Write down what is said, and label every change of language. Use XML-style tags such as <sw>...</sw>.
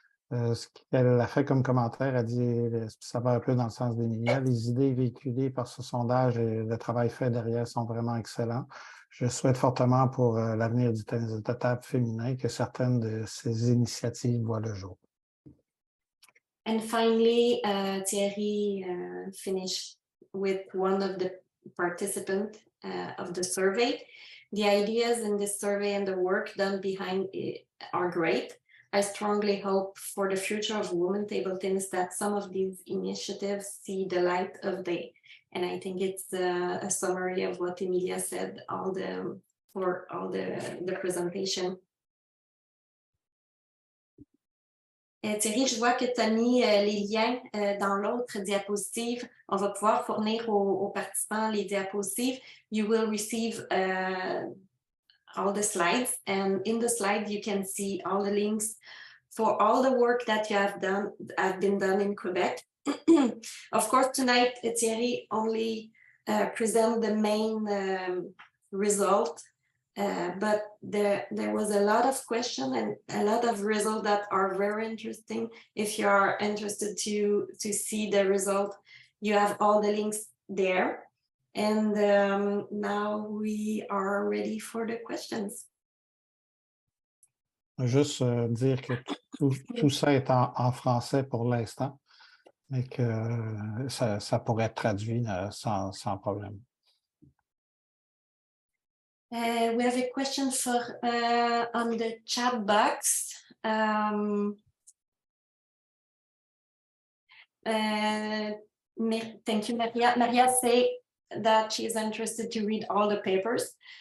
<fr>Ce qu'elle a fait comme commentaire, elle dit, ça va un peu dans le sens d'Emilia, les idées véhiculées par ce sondage et le travail fait derrière sont vraiment excellents. Je souhaite fortement pour l'avenir du tennis de table féminin que certaines de ces initiatives voient le jour.</fr> <en>And finally, Thierry finished with one of the participants of the survey. The ideas in this survey and the work done behind it are great. I strongly hope for the future of women's table tennis that some of these initiatives see the light of day. And I think it's a summary of what Emilia said for all the presentation.</en> <fr>Thierry, je vois que tu as mis les liens dans l'autre diapositive. On va pouvoir fournir aux participants les diapositives.</fr> <en>You will receive all the slides, and in the slide you can see all the links for all the work that you have been done in Quebec. Of course, tonight Thierry only present the main result, but there was a lot of questions and a lot of results that are very interesting. If you are interested to see the result, you have all the links there. And now we are ready for the questions.</en> <fr>Juste dire que tout ça est en français pour l'instant, mais que ça pourrait être traduit sans problème.</fr> <en>We have a question on the chat box. Thank you, Maria. Maria say that she is interested to read all the papers.</en>